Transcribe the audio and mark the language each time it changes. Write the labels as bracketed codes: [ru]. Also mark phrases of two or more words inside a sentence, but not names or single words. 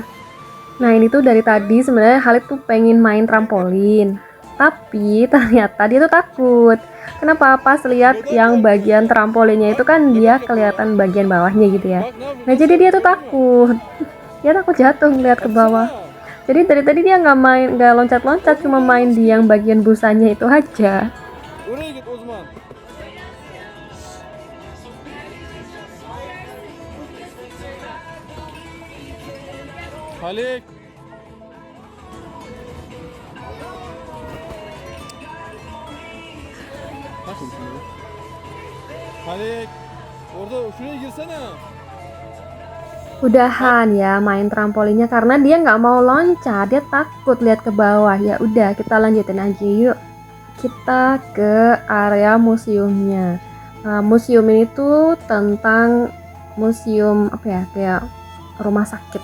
[id] Nah, ini tuh dari tadi sebenarnya Khalid tuh pengen main trampolin, tapi ternyata dia tuh takut. Kenapa? Pas lihat yang bagian trampolinnya itu kan dia kelihatan bagian bawahnya gitu ya. Nah, jadi dia tuh takut. Dia takut jatuh ngeliat ke bawah. Jadi dari tadi dia nggak loncat-loncat, cuma main di yang bagian busanya itu aja. Halik. Halik. [tr] Orada şuraya girsene. [id] Udahan ya main trampolinnya karena dia nggak mau loncat, dia takut lihat ke bawah. Ya udah kita lanjutin aja yuk. Kita ke area museumnya. Nah, museum ini tuh tentang museum apa ya, kayak rumah sakit.